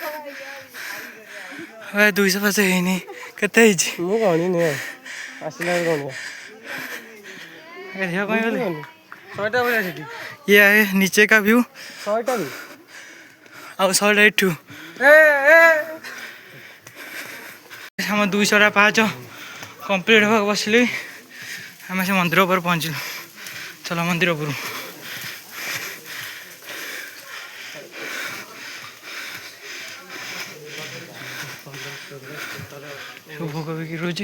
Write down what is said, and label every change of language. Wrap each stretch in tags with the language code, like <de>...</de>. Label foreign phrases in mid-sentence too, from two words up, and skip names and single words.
<or>200 ପାହାଚ ହେଇନି। କେତେ ହେଇଛି ମୁଁ ଗଣିନି ଆସିଲା ଗଣିବା। ଦେଖିବା ପାଇଁ ଗଲେ 100ଟା ଭଳିଆ ସେଠି।</or> <hi>ये है नीचे का व्यू</hi> <or>100ଟାରୁ ଆଉ 100 ଏଠୁ। ଆମ 200ଟା ପାହାଚ କମ୍ପ୍ଲିଟ୍ ହେବାକୁ ବସିଲି। ଆମେ ସେ ମନ୍ଦିର ଉପରେ ପହଞ୍ଚିଲୁ। ଚାଲ ମନ୍ଦିର ଉପରୁ। ଭୋଗ ବିକ୍ରି ରହୁଛି</or>